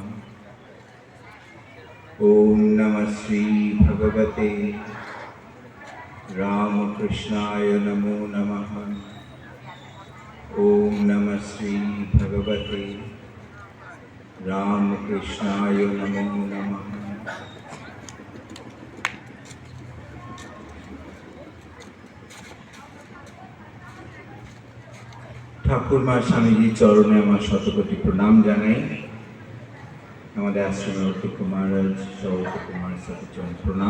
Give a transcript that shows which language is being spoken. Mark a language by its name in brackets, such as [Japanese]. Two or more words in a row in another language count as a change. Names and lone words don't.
[Sanskrit] ओम नमः श्री भगवते रामकृष्णाय नमो नमः। ओम नमः श्री भगवते रामकृष्णाय नमो नमः। [Bangla] ঠাকুরমা স্বামীজির চরণে আমার শতকোটি প্রণাম জানাই। আমাদের আশ্রমের অধ্যক্ষ মহারাজ সভাপতি মহারাজ চরণ প্রণাম।